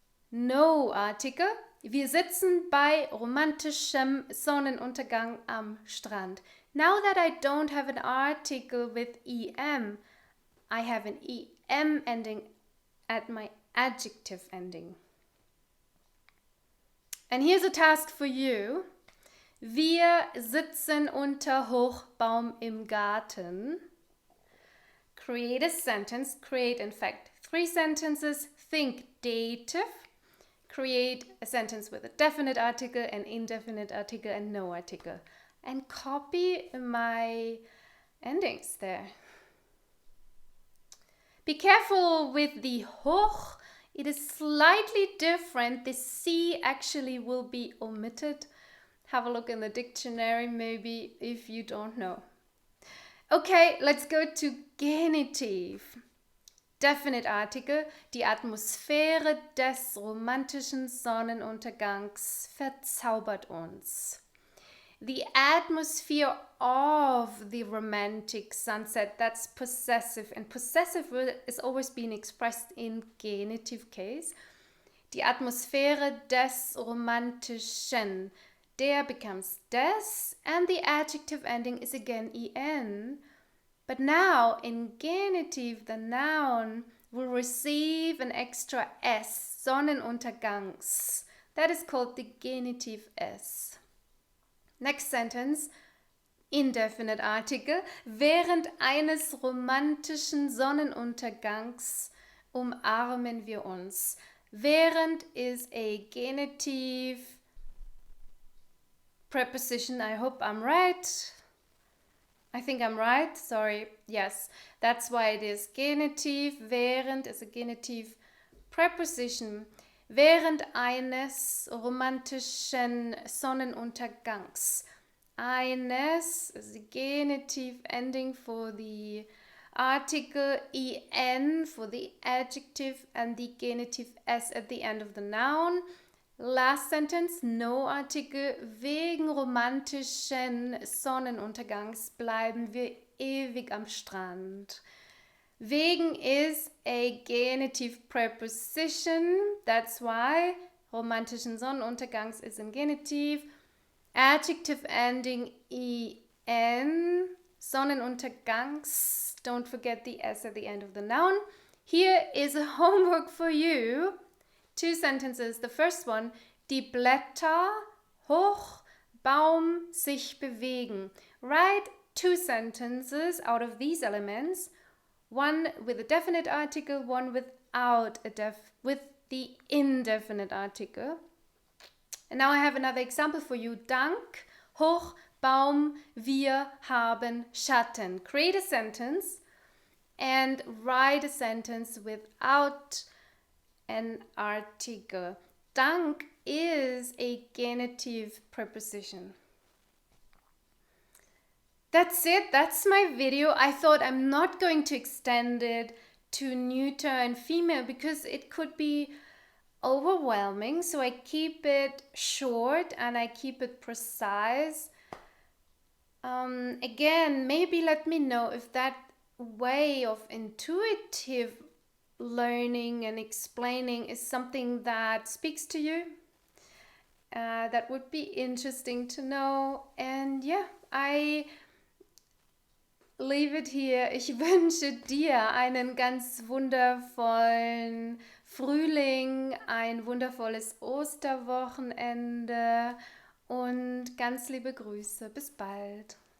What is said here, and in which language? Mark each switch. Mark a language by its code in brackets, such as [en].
[en] No article. [de] Wir sitzen bei romantischem Sonnenuntergang am Strand. [en] Now that I don't have an article with em, I have an em ending at my adjective ending. And here's a task for you. [de] Wir sitzen unter Hochbaum im Garten. [en] Create a sentence. Create, in fact, 3 sentences. Think dative. Create a sentence with a definite article, an indefinite article, and no article. And copy my endings there. Be careful with the hoch. It is slightly different. The C actually will be omitted. Have a look in the dictionary maybe if you don't know. Okay, let's go to Genitiv. Definite article. [de] Die Atmosphäre des romantischen Sonnenuntergangs verzaubert uns. [en] The atmosphere of the romantic sunset, that's possessive. And possessive is always being expressed in genitive case. [de] Die Atmosphäre des romantischen. [en] Der becomes des, and the adjective ending is again en. But now in genitive, the noun will receive an extra s, Sonnenuntergangs. That is called the genitive s. Next sentence, indefinite article. [de] Während eines romantischen Sonnenuntergangs umarmen wir uns. [en] Während is a genitive preposition. I hope I'm right. I think I'm right. Sorry. Yes, that's why it is genitive. Während is a genitive preposition. [de] Während eines romantischen Sonnenuntergangs. [en] Eines is a genitive ending for the article, en for the adjective, and the genitive s at the end of the noun. Last sentence, no article. [de] Wegen romantischen Sonnenuntergangs bleiben wir ewig am Strand. [en] Wegen is a genitive preposition. That's why [de] romantischen Sonnenuntergangs [en] is in genitive. Adjective ending en. Sonnenuntergangs. Don't forget the s at the end of the noun. Here is a homework for you. 2 sentences. The first one, [de] die Blätter hoch, Baum sich bewegen. [en] Write 2 sentences out of these elements. One with a definite article, one without with the indefinite article. And now I have another example for you. [de] Dank, hoch, Baum, wir haben Schatten. [en] Create a sentence and write a sentence without an article. Dank is a genitive preposition. That's it. That's my video. I thought I'm not going to extend it to neuter and female because it could be overwhelming. So I keep it short and I keep it precise. Again, maybe let me know if that way of intuitive learning and explaining is something that speaks to you. That would be interesting to know. And yeah, I leave it here. [de] Ich wünsche dir einen ganz wundervollen Frühling, ein wundervolles Osterwochenende und ganz liebe Grüße. Bis bald.